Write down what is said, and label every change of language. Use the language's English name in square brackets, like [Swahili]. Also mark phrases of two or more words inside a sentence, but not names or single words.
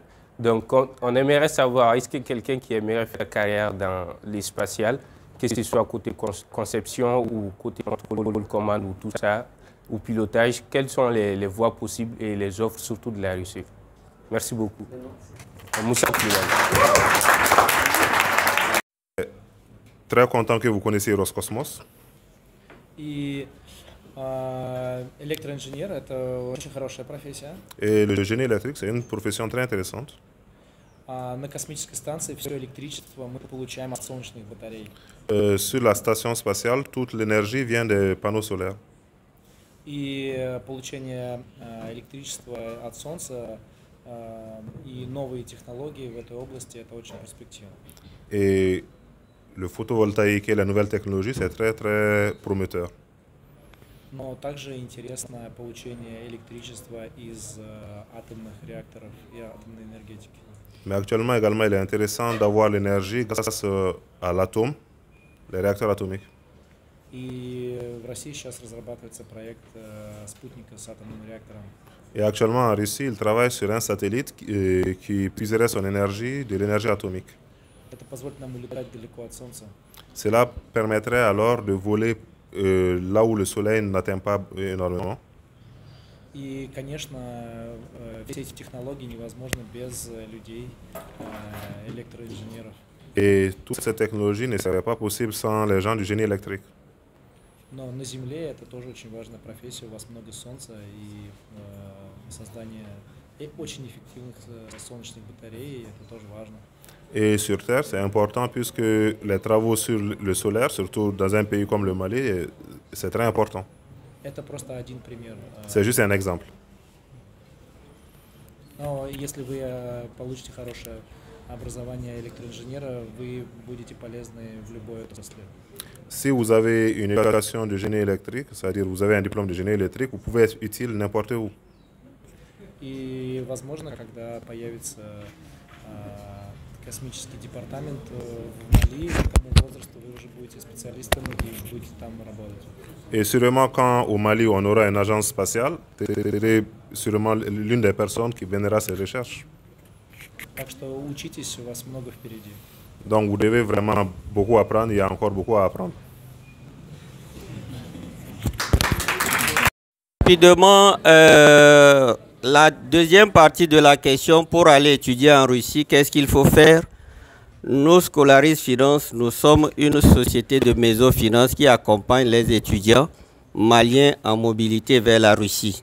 [French] Donc, on aimerait savoir, est-ce que quelqu'un qui aimerait faire carrière dans l'espacial, que ce soit côté conception ou côté contrôle commande ou tout ça, ou pilotage, quelles sont les voies possibles et les offres, surtout de la Russie? Merci beaucoup. Moussa Koulibaly. très content que vous connaissiez Roscosmos. [Russian] И электроинженер – это очень хорошая профессия. [French] Et le génie électrique, c'est une profession très intéressante. [Russian] На космической станции все электричество мы получаем от солнечных батарей. [French] Sur la station spatiale, toute l'énergie vient des panneaux solaires. [Russian] И получение электричества от Солнца и новые технологии в этой области – это очень перспективно. [French] Et le photovoltaïque et la nouvelle technologie, c'est très, très prometteur. [Russian] Но также интересно получение электричества из атомных реакторов и атомной энергетики. [French] Mais actuellement, également, il est intéressant d'avoir l'énergie grâce à l'atome, les réacteurs atomiques. [Russian] И в России сейчас разрабатывается проект спутника с атомным реактором. [French] Et actuellement, en Russie, il travaille sur un satellite qui puiserait son énergie de l'énergie atomique. [Russian] Это позволит нам улетать далеко от Солнца. [French] Cela permettrait alors de voler là où le soleil n'atteint pas énormément. [Russian] И, конечно, все эти технологии невозможны без людей, электроинженеров. [French] Et toute cette technologie ne serait pas possible sans les gens du génie électrique. [Russian] Но на Земле это тоже очень важная профессия. У вас много солнца и создание очень эффективных солнечных батарей, это тоже важно. [French] Et sur Terre, c'est important puisque les travaux sur le solaire, surtout dans un pays comme le Mali, c'est très important. [Russian] Это просто один пример. [French] C'est juste un exemple. [Russian] Но если вы получите хорошее образование электроинженера, вы будете полезны в любой отрасли. [French] Si vous avez une éducation de génie électrique, c'est-à-dire vous avez un diplôme de génie électrique, vous pouvez être utile n'importe où. [Russian] И, возможно, когда появится космический департамент в Мали, к тому возрасту вы уже будете специалистом и будете там работать. [French] Et sûrement quand au Mali on aura une agence spatiale, vous serez sûrement l'une des personnes qui mènera ces recherches. [Russian] Так что учитесь, у вас много впереди. [French] Donc vous devez vraiment beaucoup apprendre, il y a encore beaucoup à apprendre. Rapidement, la deuxième partie de la question, pour aller étudier en Russie, qu'est-ce qu'il faut faire? Nous, Scolaris Finance, nous sommes une société de mésofinance qui accompagne les étudiants maliens en mobilité vers la Russie.